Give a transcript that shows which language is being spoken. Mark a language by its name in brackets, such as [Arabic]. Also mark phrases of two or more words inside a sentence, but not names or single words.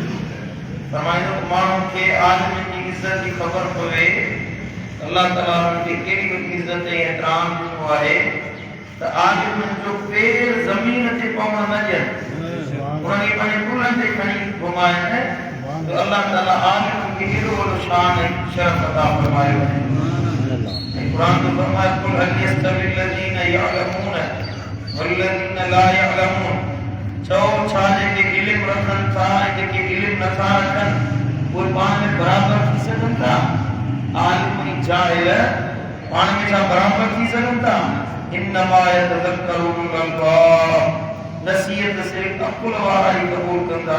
[Sindhi] फरमाईंदो त माण्हुनि खे आलिमनि जी इज़त जी ख़बर पवे, अल्लाह ताला उन्हनि खे कहिड़ी वॾी इज़त ऐं एतिराम ॾिनो आहे त आलिमनि जो पेर ज़मीन ते पवण न ॾियनि, उन्हनि खे पंहिंजे कुल्हनि ते खणी घुमाइनि। तो अल्लाह ताला आलिमनि खे एॾो वॾो शान ऐं शरफ़ अता फरमायो आहे। कुरान में फरमाया [Arabic] قل هل يستوي الذين يعلمون والذين لا يعلمون. [Sindhi] चओ छा जेके इल्म रखनि था ऐं जेके इल्म नथा रखनि उहे पाण में बराबर थी सघनि था? आलिम ऐं जाहिल पाण में छा बराबर थी सघनि था? [Arabic] إنما يتذكر أولو الألباب. [Sindhi] नसीहत सिर्फ अकुल वारा ही क़बूल कंदा।